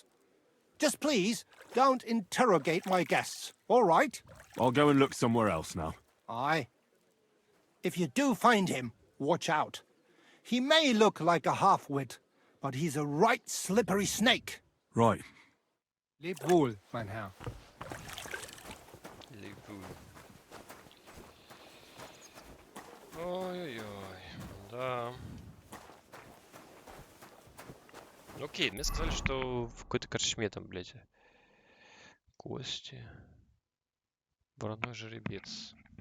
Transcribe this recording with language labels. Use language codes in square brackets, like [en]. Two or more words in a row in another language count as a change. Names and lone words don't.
[en] Just please, don't interrogate my guests, all right? I'll go and look somewhere else now. Aye. If you do find him, watch out. He may look like a half-wit, but he's a right slippery snake. Right. [de] Lebt wohl, mein Herr. Lebt wohl. [ru] Ой-ой-ой, да. Окей, мне сказали, что в какой-то корчме там, блядь, кости. Вороной жеребец.